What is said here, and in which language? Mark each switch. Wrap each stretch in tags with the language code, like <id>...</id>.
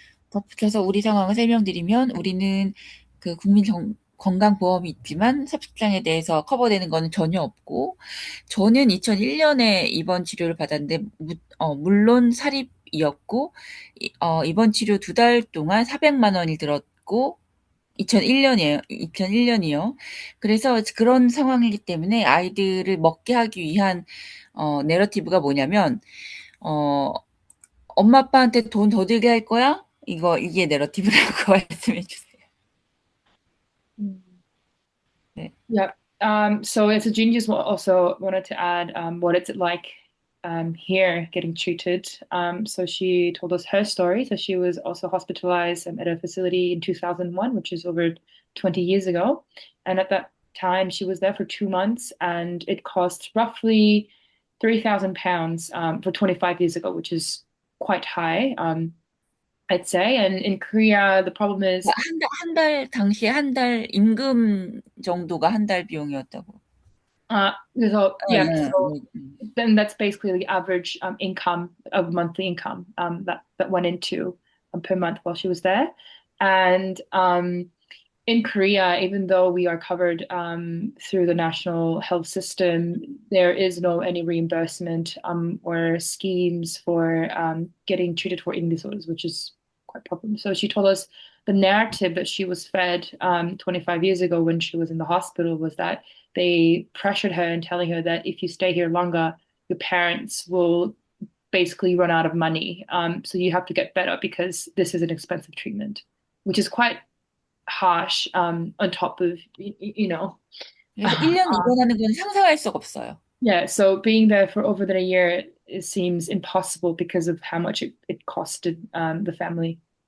<ko>덧붙여서 우리 상황을 설명드리면, 우리는 그 건강보험이 있지만 섭식장에 대해서 커버되는 거는 전혀 없고, 저는 2001년에 입원 치료를 받았는데 물론 사립이었고 입원 치료 2달 동안 400만 원이 들었고, 2001년이요. 그래서 그런 상황이기 때문에 아이들을 먹게 하기 위한 내러티브가 뭐냐면 엄마 아빠한테 돈 더 들게 할 거야? 이게 내러티브라고 말씀해 주세요. 네.</ko> <en>Yeah. So as a genius, also wanted to add what is it like here getting treated. So she told us her story. So she was also hospitalized at a facility in 2001, which is over 20 years ago. And at that time, she was there for 2 months, and it cost roughly £3,000 for 25 years ago, which is quite high, I'd say. And in Korea, the problem is</en> <ko>당시에 한 달 임금 정도가 한 달 비용이었다고.</ko> <en>so</en> <ko>네.</ko> <en>then that's basically the average income of monthly income that went into per month while she was there. And in Korea, even though we are covered through the national health system, there is no any reimbursement or schemes for getting treated for eating disorders, which is quite a problem. So she told us the narrative that she was fed 25 years ago when she was in the hospital was that they pressured her and telling her that if you stay here longer, your parents will basically run out of money. So you have to get better because this is an expensive treatment, which is quite harsh on top of, you know.</en> <ko>그래서 1년 입원하는 건 상상할 수가 없어요.</ko> <en>Yeah, so being there for over than a year, it seems impossible because of how much it costed the family.</en>